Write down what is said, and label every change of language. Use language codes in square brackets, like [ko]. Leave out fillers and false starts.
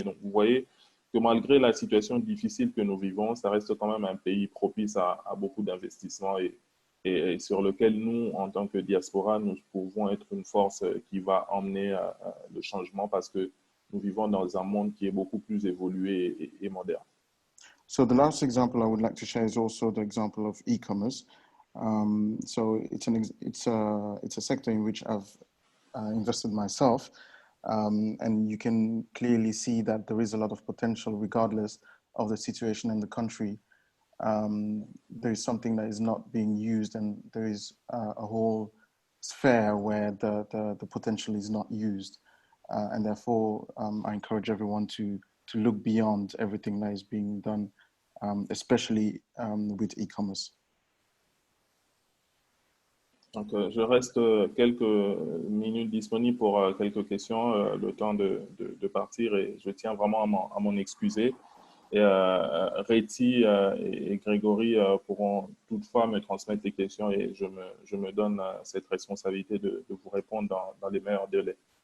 [fr] Donc, vous voyez que malgré la situation difficile que nous vivons, ça reste quand même un pays propice à beaucoup d'investissements et sur lequel nous, en tant que diaspora, nous pouvons être une force qui va emmener le changement parce que nous vivons dans un monde qui est beaucoup plus évolué et moderne. [en] So the last example I would like to share is also the example of e-commerce. So it's a sector in which I've invested myself, and you can clearly see that there is a lot of potential regardless of the situation in the country. There is something that is not being used, and there is a whole sphere where the potential is not used. And therefore, I encourage everyone to look beyond everything that is being done, especially with e-commerce. [fr] Donc, je reste quelques minutes disponible pour quelques questions, le temps de partir, et je tiens vraiment à m'en excuser. Et Réti et Grégory pourront toutefois me transmettre les questions et je me donne cette responsabilité de vous répondre dans les meilleurs délais.